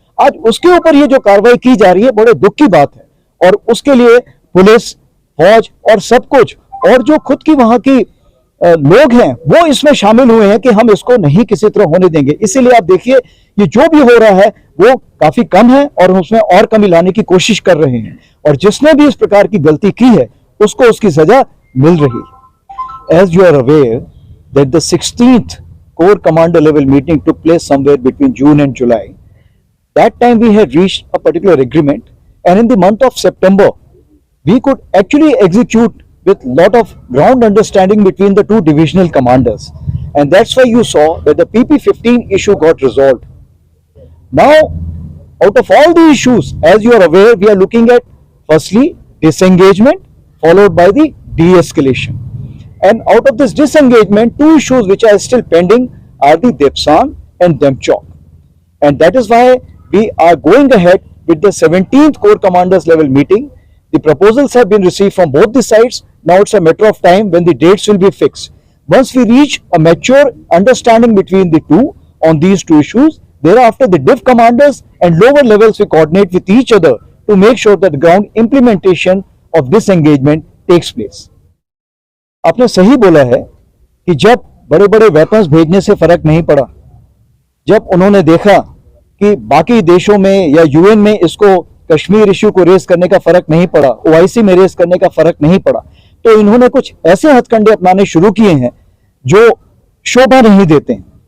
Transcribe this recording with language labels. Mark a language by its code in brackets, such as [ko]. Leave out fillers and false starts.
[hi] आज उसके ऊपर ये जो कार्रवाई की जा रही है, बड़े दुख की बात है, और उसके लिए पुलिस, फौज और सब कुछ, और जो खुद की वहां की लोग हैं वो इसमें शामिल हुए हैं कि हम इसको नहीं किसी तरह होने देंगे। इसीलिए आप देखिए, ये जो भी हो रहा है वो काफी कम है और उसमें और कमी लाने की कोशिश कर रहे हैं, और जिसने भी इस प्रकार की गलती की है उसको उसकी सजा मिल रही है। [en] As you are aware that the 16th Corps Commander level meeting took place somewhere between June and July. That time we had reached a particular agreement, and in the month of September we could actually execute with lot of ground understanding between the two divisional commanders, and that's why you saw that the PP-15 issue got resolved. Now, out of all the issues, as you are aware, we are looking at firstly disengagement, followed by the de-escalation. And out of this disengagement, two issues which are still pending are the Depsang and Demchok. And that is why we are going ahead with the 17th Corps Commanders level meeting. The proposals have been received from both the sides. Now it's a matter of time when the dates will be fixed. Once we reach a mature understanding between the two on these two issues, thereafter the div commanders and lower levels will coordinate with each other to make sure that the ground implementation of disengagement takes place. [hi] आपने सही बोला है कि जब बड़े बड़े weapons भेजने से फर्क नहीं पड़ा, जब उन्होंने देखा कि बाकी देशों में या यूएन में इसको कश्मीर इश्यू को रेस करने का फर्क नहीं पड़ा, ओआईसी में रेस करने का फर्क नहीं पड़ा, तो इन्होंने कुछ ऐसे हथकंडे अपनाने शुरू किए हैं जो शोभा नहीं देते हैं।